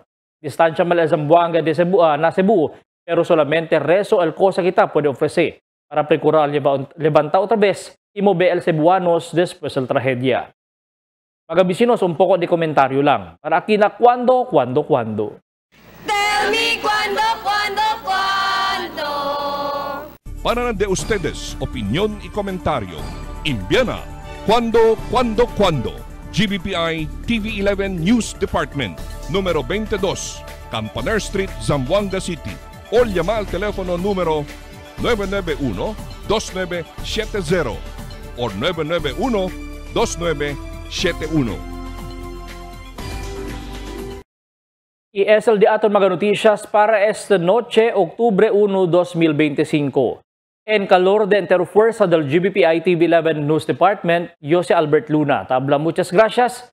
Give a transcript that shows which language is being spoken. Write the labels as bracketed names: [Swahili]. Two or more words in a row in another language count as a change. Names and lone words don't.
[Chavacano] Distancia mal el Zamboanga de Cebu, na Cebu, pero solamente rezo el cosa kita puede ofrecer para procurar levantar otra vez y mover el cebuanos después del tragedia. Mga vecinos, un poco de comentario lang. Para aquí na cuando. [English] Tell me [Chavacano] cuando. Para de ustedes, opinión y comentario. Envíana cuando. GBPI TV11 News Department, número 22, Campaner Street, Zamboanga City. o llama al teléfono número 991-2970 o 991-2971. ESL di aton mga noticias para esta noche, Octubre 1, 2025. En calor de interfuerza del GBPI TV11 News Department, yo si Albert Luna. Tabla, muchas gracias.